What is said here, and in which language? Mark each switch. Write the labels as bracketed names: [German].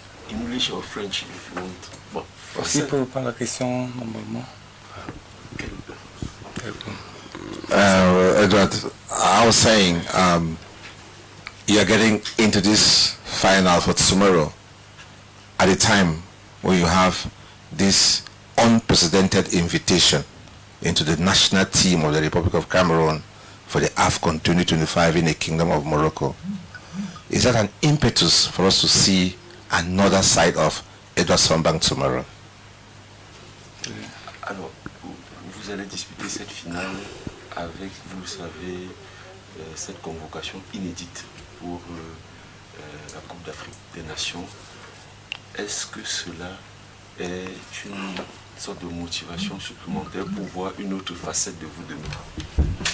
[English] English or French if you want. [French] Bon, Aussi pour répondre à la question normalement. [English] Edward, I was saying you're getting into this final for tomorrow at a time where you have this unprecedented invitation into the national team of the Republic of Cameroon for the AFCON 2025 in the Kingdom of Morocco. Is that an impetus for us to see another side of Edouard Sambang tomorrow? [French] Alors, vous allez disputer cette finale avec, vous le savez, cette convocation inédite pour la Coupe d'Afrique des Nations. Est-ce que cela est une sorte de motivation supplémentaire pour voir une autre facette de vous demain?